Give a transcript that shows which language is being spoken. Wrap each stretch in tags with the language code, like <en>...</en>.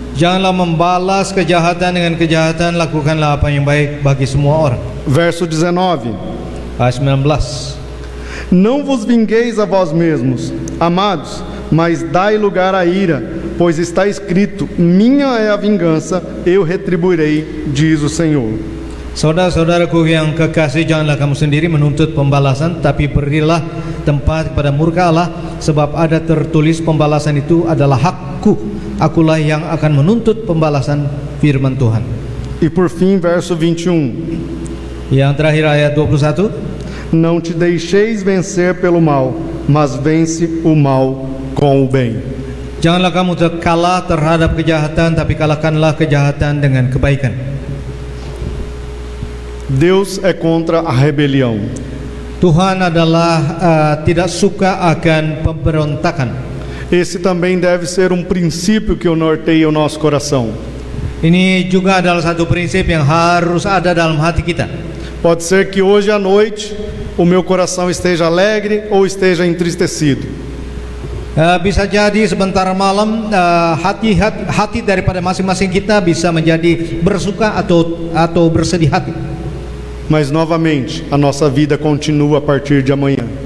<id>Janganlah membalas kejahatan dengan kejahatan, lakukanlah apa yang baik bagi semua orang.</id> <pt>Verso 19.</pt> <id>Ayat 19.</id> <pt>Não vos vingueis a vós mesmos, amados, mas dai lugar à ira, pois está escrito: minha é a vingança, eu retribuirei, diz o Senhor.</pt> <id>Saudara-saudaraku yang kekasih, janganlah kamu sendiri menuntut pembalasan, tapi berilah tempat kepada murka Allah, sebab ada tertulis pembalasan itu adalah hakku, akulah yang akan menuntut pembalasan, firman Tuhan.</id> <pt>E por fim, verso 21.</pt> <id>Yang terakhir ayat 21.</id> <pt>Não te deixeis vencer pelo mal, mas vence o mal com o bem.</pt> <id>Janganlah kamu kalah terhadap kejahatan, tapi kalahkanlah kejahatan dengan kebaikan.</id> <pt>Deus é contra a rebelião.</pt> <id>Tuhan adalah tidak suka akan pemberontakan.</id> <pt>Esse também deve ser um princípio que norteia o nosso coração.</pt> <id>Ini juga adalah satu prinsip yang harus ada dalam hati kita.</id> <pt>Pode ser que hoje à noite o meu coração esteja alegre ou esteja entristecido.</pt> <id>Bisa jadi sebentar malam hati daripada masing-masing kita bisa menjadi bersuka atau bersedih hati.</id> <pt>Mas novamente, a nossa vida continua a partir de amanhã.</pt>